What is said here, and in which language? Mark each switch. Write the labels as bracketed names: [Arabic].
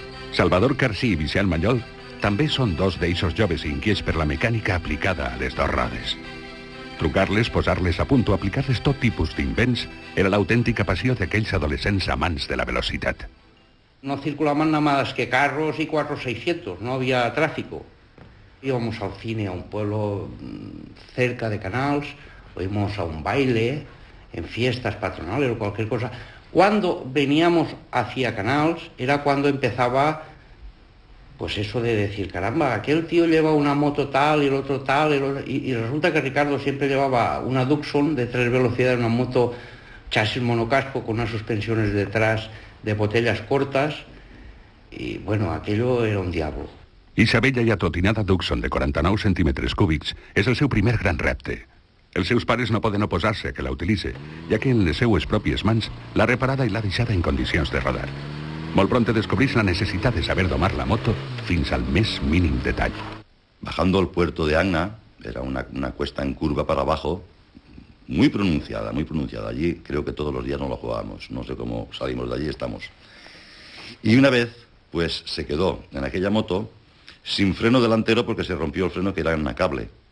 [Catalan] Salvador Carcí i Vicent Mallol també són dos d'eixos joves inquiets per la mecànica aplicada a les dos rodes. Trucar-les, posar-les a punt o aplicar-les tot tipus d'invents era l'autèntica passió d'aquells adolescents amants de la velocitat. [Spanish] No circulaban nada más que carros y 400-600, no había tráfico. Íbamos al cine a un pueblo cerca de Canals, o íbamos a un baile, en fiestas patronales o cualquier cosa. Cuando veníamos hacia Canals era cuando empezaba, pues eso de decir, caramba, aquel tío lleva una moto tal y el otro tal, y resulta que Ricardo siempre llevaba una Tucson de 3 velocidades, una moto chasis monocasco con unas suspensiones detrás de botellas cortas, y bueno, aquello era un diablo. [Catalan] Isabella i atotinada Tucson de 49 centímetres cúbics és el seu primer gran repte. Els seus pares no poden oposar-se a que la utilitzi, ja que en les seues pròpies mans l'ha reparada i l'ha deixada en condicions de rodar. Molt prompte descobrís la necessitat de saber domar la moto fins al més mínim detall. [Spanish] Bajando el puerto de Agna, era una cuesta en curva para abajo, muy pronunciada, muy pronunciada. Allí creo que todos los días nos lo jugábamos, no sé cómo salimos de allí, estamos. Y una vez, pues se quedó en aquella moto sin freno delantero porque se rompió el freno que era en una cable.